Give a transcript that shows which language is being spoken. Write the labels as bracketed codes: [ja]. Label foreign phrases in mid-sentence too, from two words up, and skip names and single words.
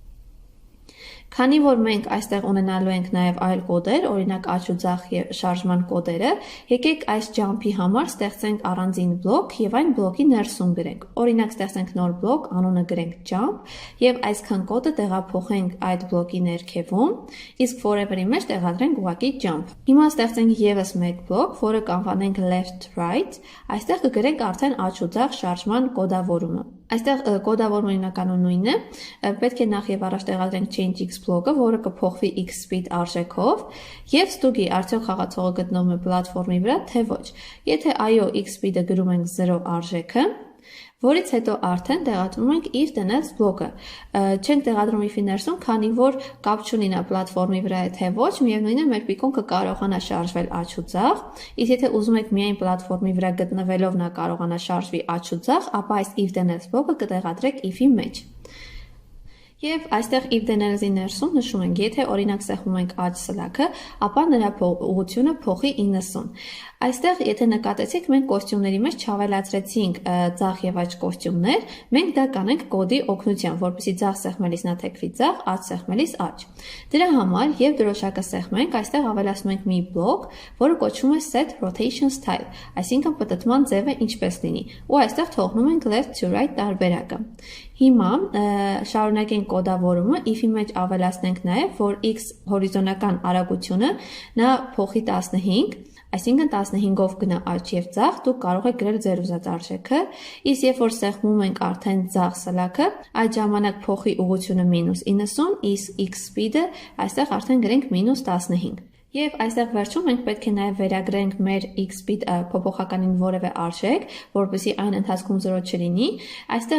[hy] Քանի որ մենք այստեղ ունենալու ենք նաև այլ կոդեր, օրինակ աճ ու ձախ շարժման կոդերը, եկեք այս jump-ի համար ստեղծենք առանձին բլոկ եւ այն բլոկի ներսում գրենք։ Օրինակ ստեղծենք նոր բլոկ, անունը գրենք jump եւ այսքան կոդը տեղափոխենք այդ բլոկի ներքևում, իսկ forever-ի մեջ տեղադրենք ուղղակի jump։ Հիմա ստեղծենք եւս մեկ բլոկ, որը կանվանենք [en] left right, [hy] այստեղ կգրենք արդեն աճ ու ձախ շարժման կոդավորումը։ Այստեղ կոդավորումը հիմնականում նույնն է, պետք է նախ եւ առաջ տեղադրենք [en] change x [hy] բլոկը, որը կփոխվի [en] x speed [hy] արժեքով եւ ստուգի արդյոք խաղացողը գտնվում է պլատֆորմի վրա, թե ոչ։ Եթե այո, [en] x speed- [hy] ը գրում ենք 0 արժեքը, որից հետո արդեն տեղադրում ենք [en] if then else [hy] բլոկը։ Չենք տեղադրում if-ի ներսում, քանի որ կապ չունի նա պլատֆորմի վրա է թե ոչ, միևնույնն է մեր Pico-ն կկարողանա շարժվել աճ ու ձախ, իսկ եթե ուզում եք միայն պլատֆորմի վրա գտնվելով նա կարողանա շարժվի աճ ու ձախ, ապա այս if then else բլոկը կտեղադրեք if-ի մեջ։ Եվ այստեղ [en] if then else- [hy] ի ներսում նշում ենք, եթե օրինակ սեղմում ենք աճ սլաքը, ապա նրա ուղղությունը փոխի 90։ Այստեղ, եթե նկատեցիք, մենք կոստյումների մեջ չավելացրեցինք ձախ եւ աճ կոստյումներ, մենք դա կանենք կոդի օգնությամբ, որպեսզի ձախ սեղմելիս նա թեքվի ձախ, աճ սեղմելիս աճ։ Դրա համար եւ դրոշակը սեղմենք, այստեղ ավելացնում ենք մի բլոկ, որը կոչվում է [en] set rotation style, [hy] այսինքն պատտման ձևը ինչպես լինի, ու այստեղ թողնում ենք [en] left to right [hy] տարբերակը։ Հիմա շարունակենք կոդավորումը, if-ի մեջ ավելացնենք նաև, որ x հորիզոնական արագությունը նա փոխի 15, Այսինքն 15-ով գնա աջ եւ ձախ, դուք կարող եք գրել ձեր ուզած արժեքը, իսկ երբ որ սեղմում ենք արդեն ձախ սլաքը, այդ ժամանակ փոխի ուղղությունը -90, իսկ [en] x speed- [hy] ը այստեղ արդեն գրենք -15։ Եվ այստեղ վերջում մենք պետք է նաև վերագրենք մեր [en] x speed [hy] փոփոխականին որևէ արժեք, որպեսզի այն ընթացքում 0 չլինի։ Այստեղ